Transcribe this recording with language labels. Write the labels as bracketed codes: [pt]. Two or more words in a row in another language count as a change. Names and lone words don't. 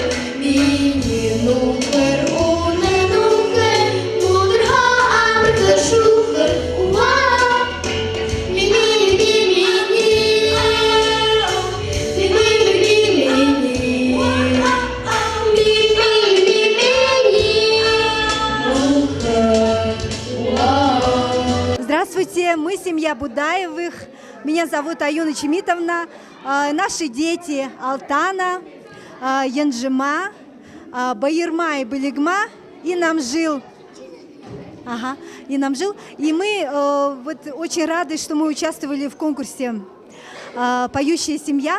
[bua] Минии нүхэр, уна нүхэр, мудар ха абка шухар. Wow! Минии, минии, минии. Минии, минии, минии. Минии, минии, минии. Nuhar. Wow! [ru] Здравствуйте, мы семья Будаевых. Меня зовут Аюна Чемитовна. Наши дети Алтана, Янжима, Байырма и Балигма и Намжил. И мы вот очень рады, что мы участвовали в конкурсе «Поющая семья».